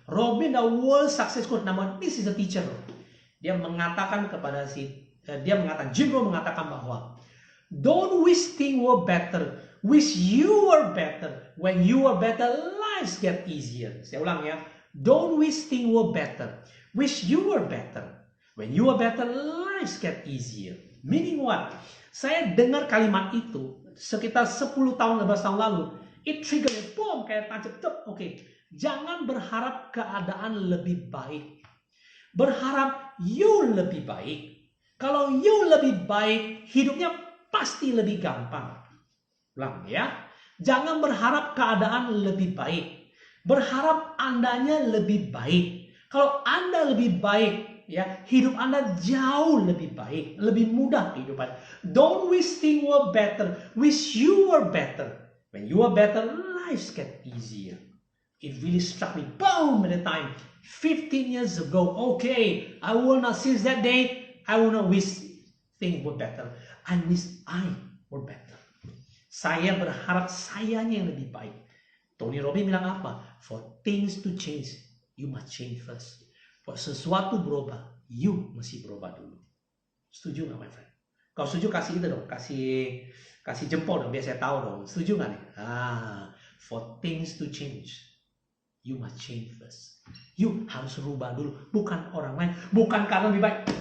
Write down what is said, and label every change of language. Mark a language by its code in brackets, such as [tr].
[en] Robin, the world success coach, [id] nama [en] this is a teacher. [id] Dia mengatakan kepada Jim Rohn mengatakan bahwa [en] don't wish things were better, wish you were better. When you are better, lives get easier. [id] Saya ulang ya, [en] don't wish things were better, wish you were better. When you are better, lives get easier. Meaning what? [id] Saya dengar kalimat itu sekitar 10 tahun, 15 tahun lalu. [en] It trigger, boom, [id] kayak tancap. Jangan berharap keadaan lebih baik. Berharap you lebih baik. Kalau you lebih baik, hidupnya pasti lebih gampang. Ulang ya. Jangan berharap keadaan lebih baik. Berharap Andanya lebih baik. Kalau Anda lebih baik, ya, hidup Anda jauh lebih baik, lebih mudah kehidupan. [en] Don't wish things were better, wish you were better. When you are better, lives get easier. It really struck me, boom, at the time, 15 years ago. Okay, I will not, since that day, I will not wish things were better. I wish I were better. [id] Saya berharap sayanya yang lebih baik. Tony Robbins bilang apa? [en] For things to change, you must change first. [id] For sesuatu berubah, you mesti berubah dulu. Setuju nggak, [en] my friend? [id] Kalau setuju kasih itu dong, kasih jempol dong, biar saya tahu dong. Setuju nggak nih? [en] For things to change, you must change first. [id] You harus rubah dulu, bukan orang lain, bukan karena lebih baik.